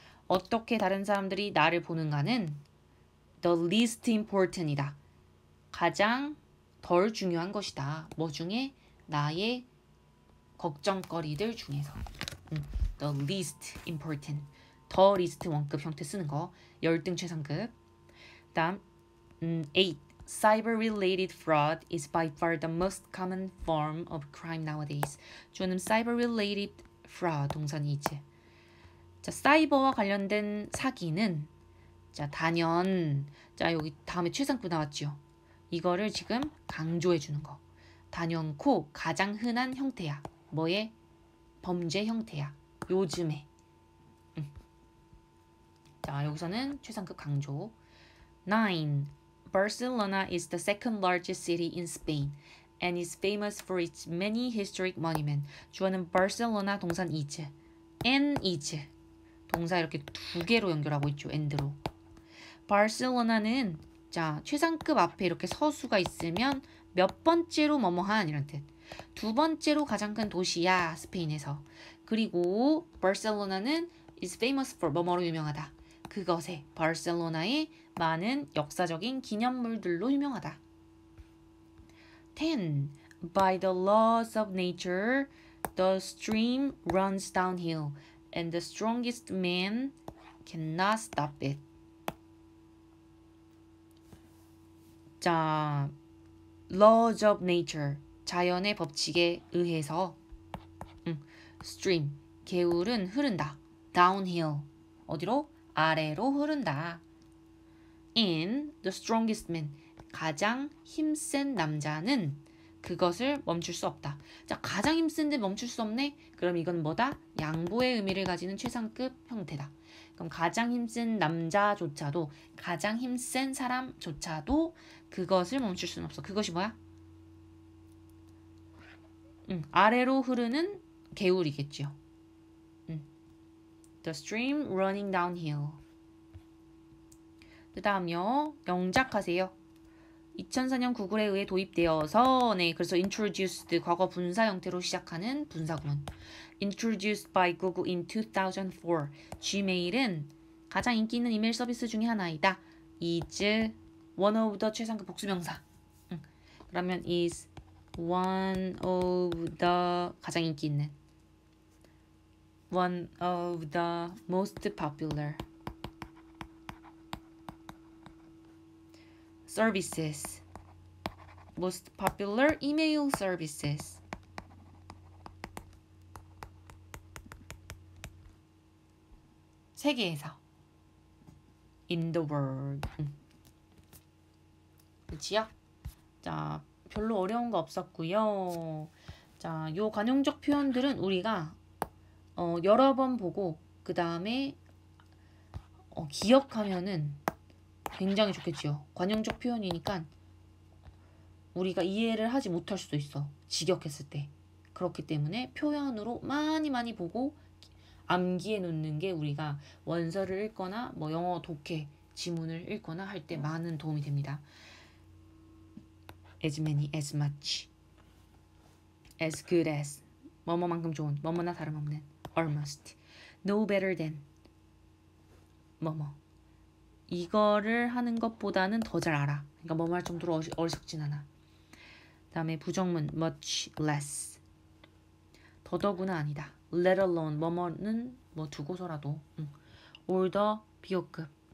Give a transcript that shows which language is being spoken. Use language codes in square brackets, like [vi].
[ko] 어떻게 다른 사람들이 나를 보는가는 [en] the least important [ko] 이다. 가장 덜 중요한 것이다. 뭐 중에? 나의 걱정거리들 중에서. [en] the least important. [ko] 더 least 원급 형태 쓰는 거. 열등 최상급. 다음 8. [en] Cyber-related fraud is by far the most common form of crime nowadays. [ko] 주어는 [en] cyber-related fraud, [ko] 동사는 [en] is. [ko] 자, 사이버와 관련된 사기는, 자, 단연, 자, 여기 다음에 최상급 나왔죠. 이거를 지금 강조해 주는 거. 단연코 가장 흔한 형태야. 뭐의? 범죄 형태야. 요즘에. 자, 여기서는 최상급 강조. 9. [en] Barcelona is the second largest city in Spain and is famous for its many historic monuments. [ko] 주어는 Barcelona, 동산 [en] is. and is. [ko] 동사 이렇게 두 개로 연결하고 있죠. and로. 바르셀로나는, 자, 최상급 앞에 이렇게 서수가 있으면 몇 번째로 뭐뭐한 이런 뜻. 두 번째로 가장 큰 도시야, 스페인에서. 그리고 바르셀로나는 [en] is famous for [ko] 뭐뭐로 유명하다. 그것에, 바르셀로나의 많은 역사적인 기념물들로 유명하다. 10. [en] By the laws of nature, the stream runs downhill, and the strongest man cannot stop it. [ko] 자, [en] laws of nature, [ko] 자연의 법칙에 의해서 stream, 개울은 흐른다. [en] downhill, [ko] 어디로? 아래로 흐른다. [en] in the strongest man, [ko] 가장 힘센 남자는 그것을 멈출 수 없다. 자, 가장 힘센데 멈출 수 없네? 그럼 이건 뭐다? 양보의 의미를 가지는 최상급 형태다. 그럼 가장 힘센 남자조차도, 가장 힘센 사람조차도 그것을 멈출 수는 없어. 그것이 뭐야? 아래로 흐르는 개울이겠죠. [en] The stream running downhill. [ko] 그 다음요. 영작하세요. 2004년 구글에 의해 도입되어서, 네, 그래서 [en] introduced, [ko] 과거 분사 형태로 시작하는 분사구문. [en] Introduced by Google in 2004. [ko] Gmail은 가장 인기 있는 이메일 서비스 중에 하나이다. [en] is one of the [ko] 최상급 복수명사. 그러면 [en] is one of the [ko] 가장 인기 있는. [en] One of the most popular services. Most popular email services. [ko] 세계에서. [en] In the world. [ko] 그치요? 자, 별로 어려운 거 없었고요. 자, 요 관용적 표현들은 우리가 여러 번 보고 그 다음에 기억하면은 굉장히 좋겠죠. 관용적 표현이니까 우리가 이해를 하지 못할 수도 있어. 직역했을 때. 그렇기 때문에 표현으로 많이 보고 암기해 놓는 게 우리가 원서를 읽거나 뭐 영어 독해 지문을 읽거나 할 때 많은 도움이 됩니다. [en] as many, as much, as good as, [ko] 뭐뭐만큼 좋은, 뭐뭐나 다름없는, [en] almost, no better than, 뭐뭐. [ko] 이거를 하는 것보다는 더 잘 알아. 그러니까 뭐뭐 할 정도로 어리석진 않아. 다음에 부정문 [en] much less. [ko] 더더구나 아니다. [en] let alone [ko] 뭐뭐는 뭐 두고서라도. [en] or the [ko] 비호급.